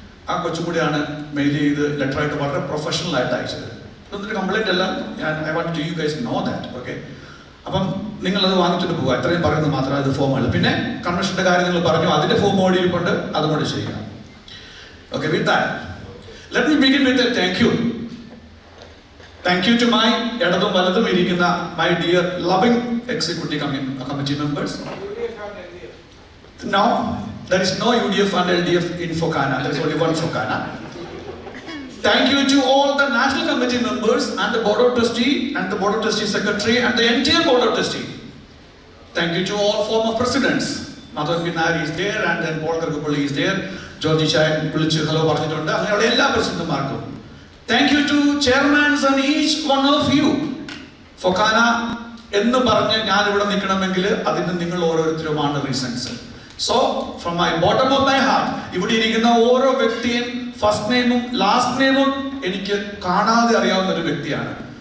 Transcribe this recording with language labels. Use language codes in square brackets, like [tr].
[ml] ആ കൊച്ചും കൂടിയാണ് മെയിൽ ചെയ്ത് ലെറ്ററായിട്ട് വളരെ പ്രൊഫഷണൽ ആയിട്ട് അയച്ചത്. ഇതൊന്നൊരു കംപ്ലൈന്റ് അല്ല. [en] I want to you guys know that. [ml] Okay, അപ്പം നിങ്ങളത് വാങ്ങിച്ചിട്ട് പോകുക. എത്രയും പറയുന്നത് മാത്രമേ അത് ഫോമുള്ളൂ. പിന്നെ കൺവെൻഷന്റെ കാര്യം നിങ്ങൾ പറഞ്ഞു, അതിന്റെ ഫോം ഓടി ഇരിപ്പുണ്ട്, അതും കൂടി ചെയ്യുക. [en] Okay, with that let me begin with a thank you. Thank you to my [ml] ഇടതും വലതും ഇരിക്കുന്ന [en] my dear loving executive committee members. No, there is no UDF and LDF in Focana. There is only one Focana. Thank you to all the national committee members and the board of trustee and the board of trustee secretary and the entire board of trustee. Thank you to all former presidents. Madhav Pinari is there and then Paul Kargapalli is there. [ml] Georgie Chayan വിളിച്ച് hello പറഞ്ഞിട്ടുണ്ട്. അങ്ങനെയുള്ള എല്ലാ പ്രസിഡന്റുമാർക്കും [en] Thank you to chairmans and each one of you. [ml] FOKANA എന്ന് പറഞ്ഞ് ഞാൻ ഇവിടെ നിൽക്കണമെങ്കിൽ അതിന് നിങ്ങൾ ഓരോരുത്തരുമാണ് reasons. [en] so from my bottom of my heart, [ml] ഇവിടെ ഇരിക്കുന്ന ഓരോ വ്യക്തിയും ഫസ്റ്റ് നെയിമും ലാസ്റ്റ് നെയിമും എനിക്ക് കാണാതെ അറിയാവുന്ന ഒരു വ്യക്തിയാണ്.